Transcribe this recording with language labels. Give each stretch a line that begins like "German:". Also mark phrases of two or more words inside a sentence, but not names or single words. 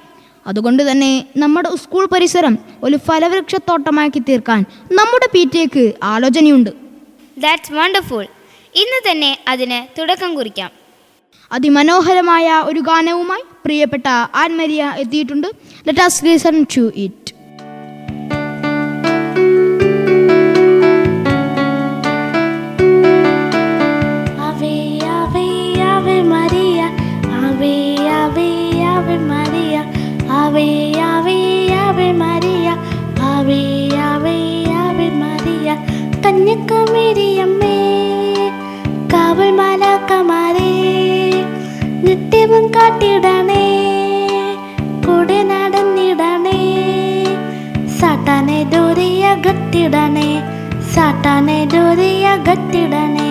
Malayalam: അതുകൊണ്ട് തന്നെ നമ്മുടെ സ്കൂൾ പരിസരം ഒരു ഫലവൃക്ഷത്തോട്ടമാക്കി തീർക്കാൻ നമ്മുടെ PTA-ക്ക് ആലോചനയുണ്ട്.
English: That's wonderful.
Malayalam: ഇന്ന് തന്നെ അതിന് തുടക്കം കുറിക്കാം. അതിമനോഹരമായ ഒരു ഗാനവുമായി പ്രിയപ്പെട്ട ആൻമരിയ എത്തിയിട്ടുണ്ട്.
English: ലെറ്റ് us listen to it.
Latin: Ave, ave, ave Maria, ave, ave, ave Maria, ave, ave, ave Maria, ave, ave, ave Maria.
Malayalam: കന്യകമേരിയമ്മേ, കാവൽ മാലാഖമാരേ, നിത്യവും കാട്ടിടണേ, കൂടെ നടന്നിടണേ, സാത്താനെ ദൂരെയകറ്റിടണേ, സാത്താനെ ദൂരെയകറ്റിടണേ.